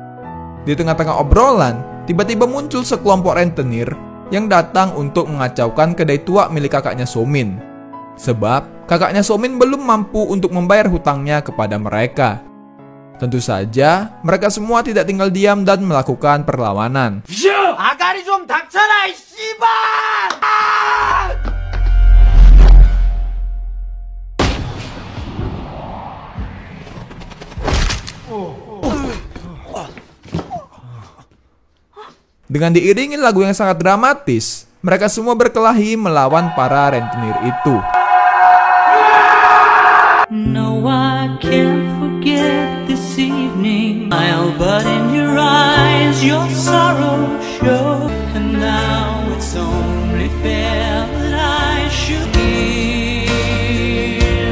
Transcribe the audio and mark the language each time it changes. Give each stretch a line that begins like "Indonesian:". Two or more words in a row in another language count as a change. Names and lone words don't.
Indonesian: Di tengah-tengah obrolan, tiba-tiba muncul sekelompok rentenir yang datang untuk mengacaukan kedai tua milik kakaknya So-min. Sebab kakaknya So-min belum mampu untuk membayar hutangnya kepada mereka. Tentu saja, mereka semua tidak tinggal diam dan melakukan perlawanan.
Korean: 아가리 좀 닥쳐라 이 씨발!
Indonesian: Dengan diiringi lagu yang sangat dramatis, mereka semua berkelahi melawan para rentenir itu.
English: No, I can't forget this evening. Smile, but in your eyes, your sorrow shows. And now it's only fair that I should give.